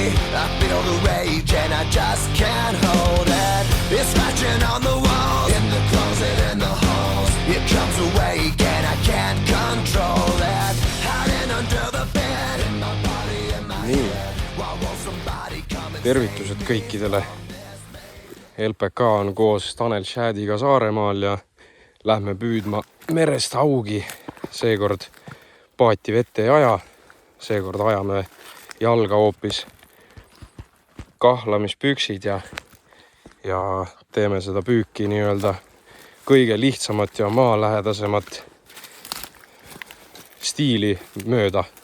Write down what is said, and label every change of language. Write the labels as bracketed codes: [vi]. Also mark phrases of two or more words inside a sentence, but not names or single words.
[en] I feel the rage and I just can't hold it. It's scratching on the walls, in the closet, in the halls. It comes awake and I can't control it. Hiding under the bed, in my body, in my head. Why won't somebody come and [et] tervitused kõikidele. LPK on koos Tanel Shadiga Saaremaal ja lähme püüdma merest haugi. Seekord paati vette ei aja. Seekord ajame jalga hoopis kahlamispüksid ja teeme seda püüki nii-öelda kõige lihtsamat ja maalähedasemat stiili mööda.